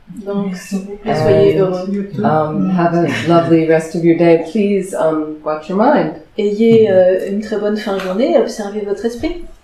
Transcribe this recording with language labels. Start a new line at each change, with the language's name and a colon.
French: Donc, s'il vous plaît, soyez heureux.
English: Have a lovely rest of your day. Please watch your mind.
French: Ayez une très bonne fin de journée et observez votre esprit.